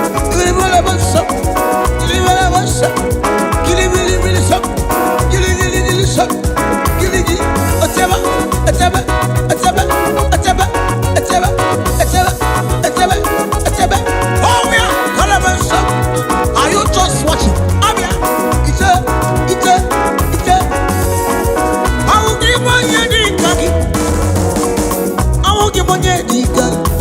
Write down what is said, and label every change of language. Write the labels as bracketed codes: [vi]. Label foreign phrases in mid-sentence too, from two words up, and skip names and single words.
[en] Gilibalabaso, gilibalabaso, gilibilibiliso, giligiligilisho, giligi-, oteba, oteba, oteba, oteba, oteba, oteba, oteba. Oh, yeah, kalabaso. Are you just watching? [ig] Abia, ite, ite, ite. Ahụ gị bụ onye dị ka gị. Ahụ gị bụ onye dị ka gị.